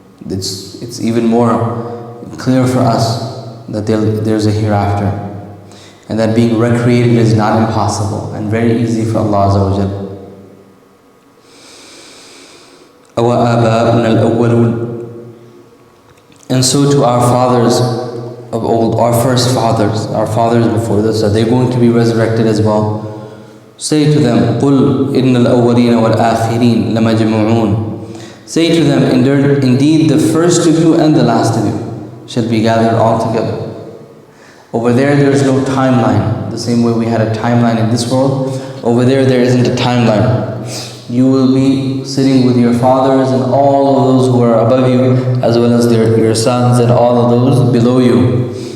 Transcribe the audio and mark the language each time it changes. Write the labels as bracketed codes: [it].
[en] It's even more clear for us that there's a hereafter, and that being recreated is not impossible and very easy for Allah Azza wa Jal. [ar] أَوَآبَاؤُنَا الْأَوَّلُونَ. [en] And so to our fathers of old, our first fathers, our fathers before this, are they going to be resurrected as well? Say to them, [ar] قُلْ إِنَّ الْأَوَّلِينَ وَالْآخِرِينَ لَمَجْمُعُونَ. [en] Say to them, indeed the first of you and the last of you shall be gathered all together. Over there is no timeline. The same way we had a timeline in this world, over there isn't a timeline. You will be sitting with your fathers and all of those who are above you, as well as your sons and all of those below you.